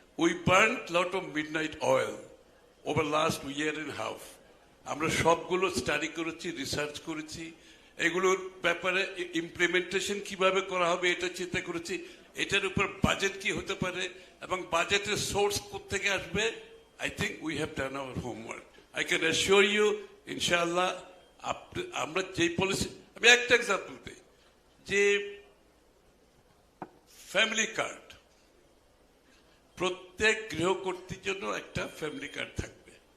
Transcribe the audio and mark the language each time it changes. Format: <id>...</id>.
<en>We burn lot of midnight oil over last year and half.</en> <bn>আমরা সবগুলো study করেছি, research করেছি, এগুলোর ব্যাপারে ইমপ্লিমেন্টেশন কিভাবে করা হবে এটা চিন্তা করেছি, এটার উপর বাজেট কি হতে পারে এবং বাজেটের সোর্স কোত্থেকে আসবে।</bn> <en>I think we have done our homework. I can assure you,</en> <bn>inshallah, আমরা যে পলিসি, আমি একটা এক্সাম্পল দিই, যে ফ্যামিলি কার্ড, প্রত্যেক গৃহকর্তীর জন্য একটা ফ্যামিলি কার্ড থাকবে।</bn>